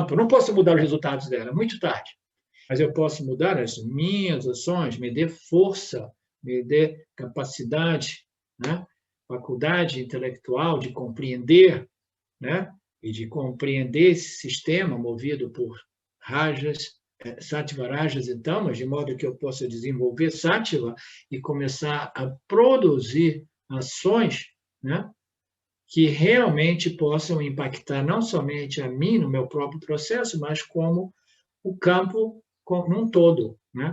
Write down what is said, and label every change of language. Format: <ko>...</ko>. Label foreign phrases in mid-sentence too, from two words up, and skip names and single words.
<pt>Eu não posso mudar os resultados dela, muito tarde. Mas eu posso mudar as minhas ações, me dê força, me dê capacidade, né? Faculdade intelectual de compreender, né? E de compreender esse sistema movido por rajas, sattva, rajas e tamas, de modo que eu possa desenvolver sattva e começar a produzir ações, né, que realmente possam impactar não somente a mim no meu próprio processo, mas como o campo num todo, né?</pt>